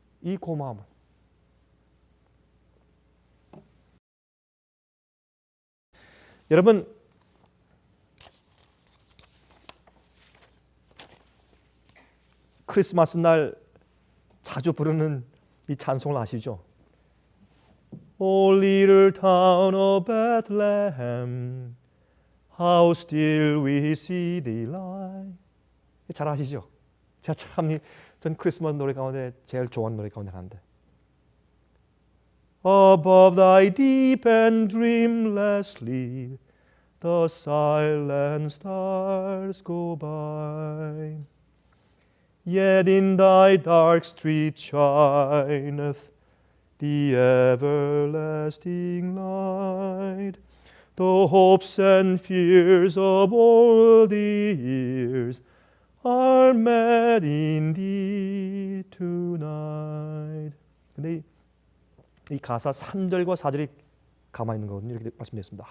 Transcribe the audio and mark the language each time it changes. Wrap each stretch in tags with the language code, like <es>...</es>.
<ko>이 고마움을 여러분, 크리스마스 날 자주 부르는 이 찬송을 아시죠?</ko> <en>O little town of Bethlehem, how still we see thee lie.</en> <ko>잘 아시죠? 제가 참 전 크리스마스 노래 가운데 제일 좋아하는 노래 가운데 하나인데.</ko> <en>Above thy deep and dreamless sleep, the silent stars go by. Yet in thy dark street shineth the everlasting light. The hopes and fears of all the years are met in thee tonight.</en> <ko>근데 이 가사 3절과 4절이 가만히 있는 거거든요. 이렇게 말씀드렸습니다.</ko>